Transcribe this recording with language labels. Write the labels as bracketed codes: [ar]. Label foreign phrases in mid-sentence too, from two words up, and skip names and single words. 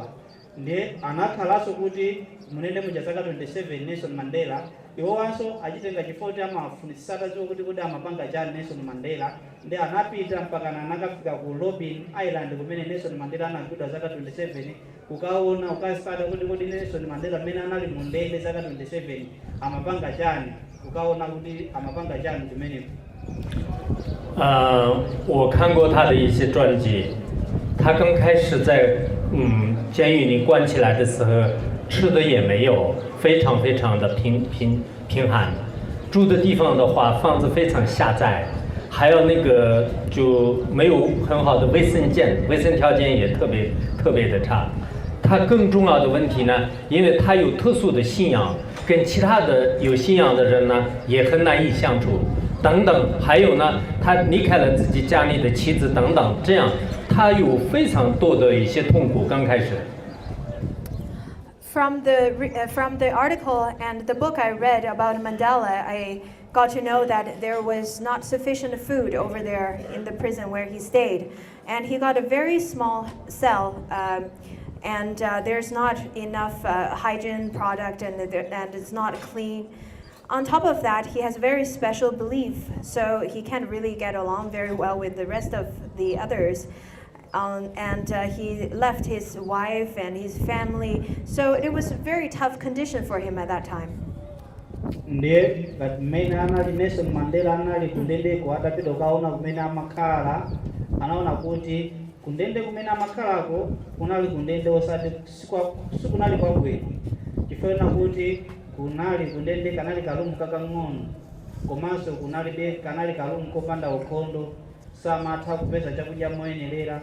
[ny] Ndiye anakhalanso kuti munende mu chaka 27 Nelson Mandela iwowanso achitenga chifukwa amafunitsitsa atadziwa kuti amapanga chani Nelson Mandela. Ndi anapita mpaka anakafika ku Robben Island kumene Nelson Mandela anagwidwa zaka 27 ukaona ukasada kuti Nelson Mandela amene anali mu ndende zaka 27 amapanga chani, ukaona kuti amapanga chani kumeneko. [zh] 我看过他的一些传记。他刚开始在监狱里关起来的时候，吃的也没有，非常的贫寒，住的地方的话，房子非常狭窄，还有那个就没有很好的卫生条件也特别的差。他更重要的问题呢，因为他有特殊的信仰，跟其他的有信仰的人呢也很难以相处。等等，还有呢，他离开了自己家里的妻子等等，这样他有非常多的一些痛苦。刚开始。 [en] From the article and the book I read about Mandela, I got to know that there was not sufficient food over there in the prison where he stayed, and he got a very small cell, and there's not enough hygiene product, and it's not clean. On top of that, he has very special belief, so he can't really get along very well with the rest of the others. And he left his wife and his family, so it was a very tough condition for him at that time. [ny] ndiye ngati mmene anali Nelson Mandela anali kundendeko atapita kaona kumene amakhala anaona kuti kundende kumene amakhalako kunali kundende osati sikunali kwabwino chifukwa kuti kunali kundende kanali kalumu kakang'ono komanso kanali kalumu kopanda ukhondo samatha kupeza chakudya moyenerera.